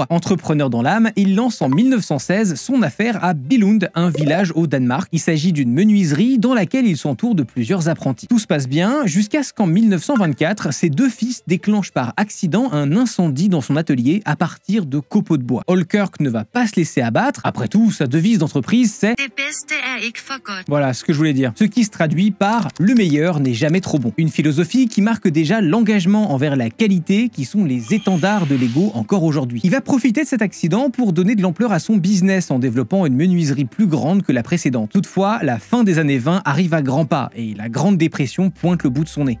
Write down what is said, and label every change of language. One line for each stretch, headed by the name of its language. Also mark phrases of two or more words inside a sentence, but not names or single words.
French: Entrepreneur dans l'âme, il lance en 1916 son affaire à Billund, un village au Danemark. Il s'agit d'une menuiserie dans laquelle il s'entoure de plusieurs apprentis. Tout se passe bien jusqu'à ce qu'en 1924, ses deux fils déclenchent par accident un incendie dans son atelier à partir de copeaux de bois. Holkirk ne va pas se laisser abattre. Après tout, sa devise d'entreprise, c'est «
Danish: Det bedste er ikke for godt ».
French: Voilà ce que je voulais dire. Ce qui se traduit par « le meilleur n'est jamais trop bon ». Une philosophie qui marque déjà l'engagement envers la qualité qui sont les étendards de Lego encore aujourd'hui. Il va profiter de cet accident pour donner de l'ampleur à son business en développant une menuiserie plus grande que la précédente. Toutefois, la fin des années 20 arrive à grands pas et la Grande Dépression pointe le bout de son nez.